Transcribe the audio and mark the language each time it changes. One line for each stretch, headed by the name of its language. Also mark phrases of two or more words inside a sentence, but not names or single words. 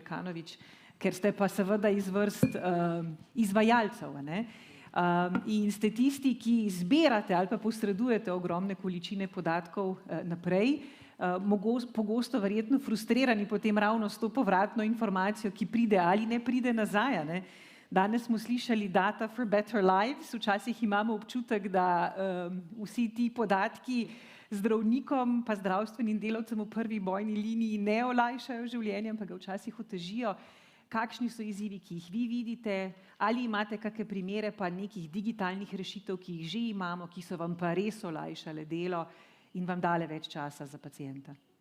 Slovenian: Kanovič, ker ste pa seveda iz vrst izvajalcev, ne? In ste tisti, ki zbirate ali pa posredujete ogromne količine podatkov naprej, pogosto verjetno frustrirani potem ravno s to povratno informacijo, ki pride ali ne pride nazaj, ne? Danes smo slišali
English: data for better lives,
Slovenian: včasih imamo občutek, da vsi ti podatki zdravnikom pa zdravstvenim delavcem v prvi bojni liniji ne olajšajo življenje, ampak ga včasih otežijo. Kakšni so izzivi, ki jih vi vidite, ali imate kakšne primere pa nekih digitalnih rešitev, ki jih že imamo, ki so vam pa res olajšale delo in vam dale več časa za pacienta?